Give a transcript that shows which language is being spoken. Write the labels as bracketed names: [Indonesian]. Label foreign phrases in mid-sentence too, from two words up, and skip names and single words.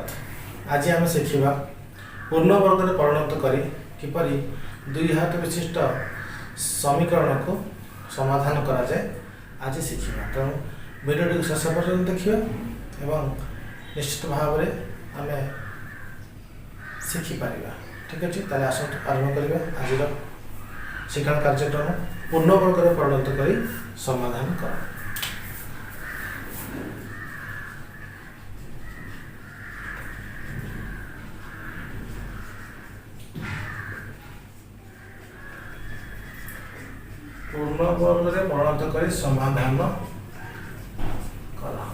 [Odia] ଆଜି ଆମେ ଶିଖିବା ପୂର୍ଣ୍ଣ ବର୍ଗରେ ପରିଣତ କରି କିପରି ଦୁଇ ହାତ ବିଶିଷ୍ଟ ସମୀକରଣକୁ ସମାଧାନ କରାଯାଏ ଆଜି ଶିଖିବା। ତେଣୁ ଭିଡ଼ିଓଟିକୁ ଶେଷ ପର୍ଯ୍ୟନ୍ତ ଦେଖିବା ଏବଂ ନିଶ୍ଚିତ ଭାବରେ ଆମେ ଶିଖିପାରିବା। ଠିକ୍ ଅଛି, ତାହେଲେ ଆସନ୍ତୁ ଆରମ୍ଭ କରିବା ଆଜିର ଶିକ୍ଷଣ କାର୍ଯ୍ୟକ୍ରମ ପୂର୍ଣ୍ଣ ବର୍ଗରେ ପରିଣତ କରି ସମାଧାନ କର। ପୂର୍ଣ୍ଣ ବର୍ଗ ରେ ପରିଣତ କର ସମାଧାନ କର।